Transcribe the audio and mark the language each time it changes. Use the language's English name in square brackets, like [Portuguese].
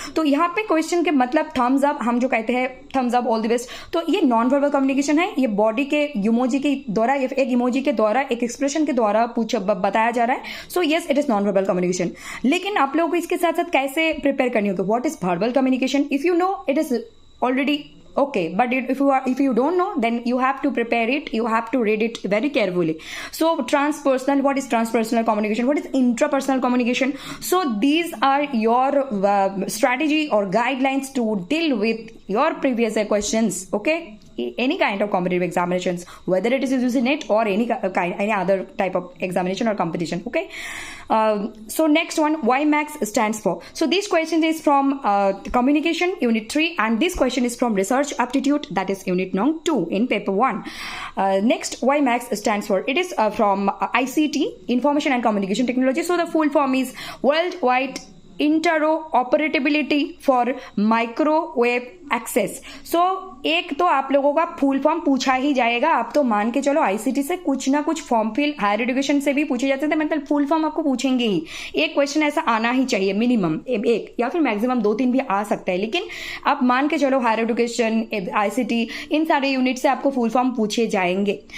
[Hindi] तो यहाँ पे क्वेश्चन के मतलब थम्स अप, हम जो कहते हैं Thums up, [English] all the best, [Hindi] तो ये नॉन वर्बल कम्युनिकेशन है. ये बॉडी के इमोजी के द्वारा, एक इमोजी के द्वारा, एक एक्सप्रेशन के द्वारा बताया जा रहा है. [English] So yes, it is non verbal communication. [Hindi] लेकिन आप लोगों को इसके साथ साथ कैसे प्रिपेयर करनी होगी, [English] What is verbal communication. If you know, it is already okay, but if you don't know, then you have to prepare it, you have to read it very carefully. So transpersonal, what is transpersonal communication, what is intrapersonal communication. So these are your strategy or guidelines to deal with your previous questions. Okay, any kind of competitive examinations, whether it is UGC NET or any other type of examination or competition. Okay. So next one, WiMAX stands for. So this question is from communication unit 3, and this question is from research aptitude, that is unit number 2 in paper 1. Next, WiMAX stands for, it is from ICT, information and communication technology. So the full form is worldwide interoperability for microwave access. [Hindi] सो एक तो आप लोगों का full form पूछा ही जाएगा. आप तो मान के चलो आईसीटी से कुछ ना कुछ फॉर्म फिल, हायर एजुकेशन से भी पूछे जाते थे, मतलब फुल फॉर्म आपको पूछेंगे ही. एक क्वेश्चन ऐसा आना ही चाहिए मिनिमम, एक या फिर मैक्सिमम 2-3 भी आ सकता है, लेकिन आप मान के चलो हायर एजुकेशन, आईसीटी, इन सारे यूनिट से आपको फुल फॉर्म पूछे जाएंगे.